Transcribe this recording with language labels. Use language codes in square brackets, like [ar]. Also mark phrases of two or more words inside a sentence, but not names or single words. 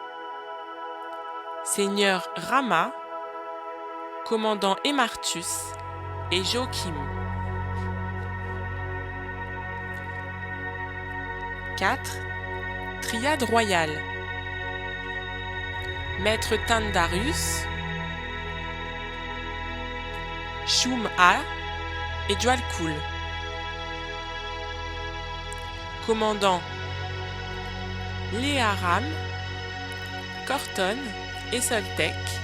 [fr] Seigneur Rama, commandant Emartus et Joachim. 4. Triade royale. Maître Tandarius, Shum-A et Djualkul. Commandant Léaram, Corton et Soltec.